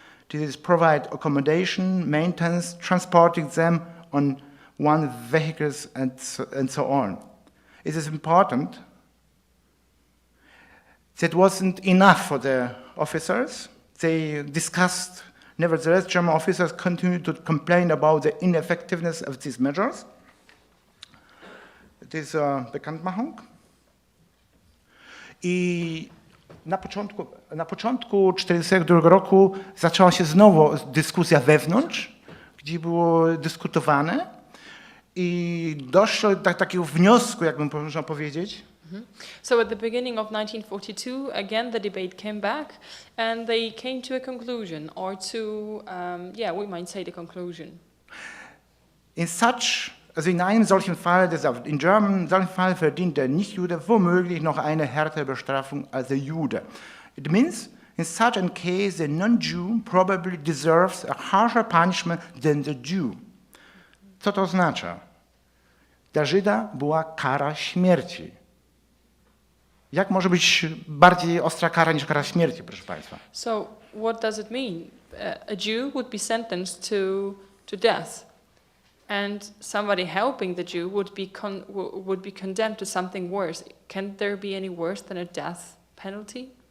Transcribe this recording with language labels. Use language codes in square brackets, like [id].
[en] This is provide accommodation, maintenance, transporting them on one vehicles, and so on. It is important. That wasn't enough for the officers. They discussed, nevertheless, German officers continued to complain about the ineffectiveness of these measures. It is Bekanntmachung. [pl] I na początku 1942 roku zaczęła się znowu dyskusja wewnątrz, gdzie było dyskutowane i doszło do takiego wniosku, jakbym można powiedzieć. [en] So at the beginning of 1942, again the debate came back and they came to a conclusion, or to, we might say the conclusion. In such [de] Also in einem solchen Fall, [en] in German, [de] solchen Fall verdient der Nichtjude womöglich noch eine härtere Bestrafung als der Jude. [en] It means, in such a case, the non-Jew probably deserves a harsher punishment than the Jew. [pl] Co to oznacza? Dla Żyda była kara śmierci. Jak może być bardziej ostra kara niż kara śmierci, proszę Państwa? [en] So what does it mean? A Jew would be sentenced to death, and somebody helping the Jew would be condemned to something worse. Can there be any worse than a death penalty?